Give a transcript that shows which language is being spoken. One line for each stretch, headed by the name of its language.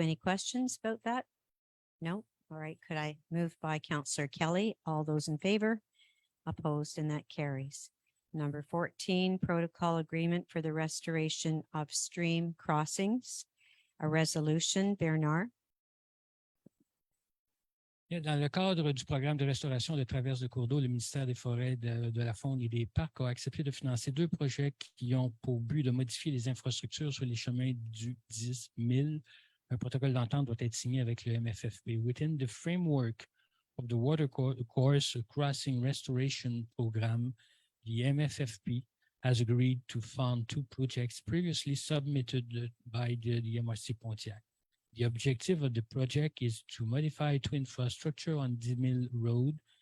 English: Any questions about that? No? All right. Could I move by Councillor Kelly? All those in favor? Opposed, and that carries. Number 14, protocol agreement for the restoration of stream crossings. A resolution, Bernard.
French: Dans le cadre du programme de restauration de traverses de cours d'eau, le ministère des Forêts, de la Faune et des Parcs a accepté de financer 2 projets qui ont pour but de modifier les infrastructures sur les chemins du 10 000. Un protocole d'entente doit être signé avec le MFFP.
English: Within the framework of the Watercourse Crossing Restoration Program, the MFFP has agreed to fund 2 projects previously submitted by the MRC Pontiac. The objective of the project is to modify 2 infrastructure on 10 000 Road.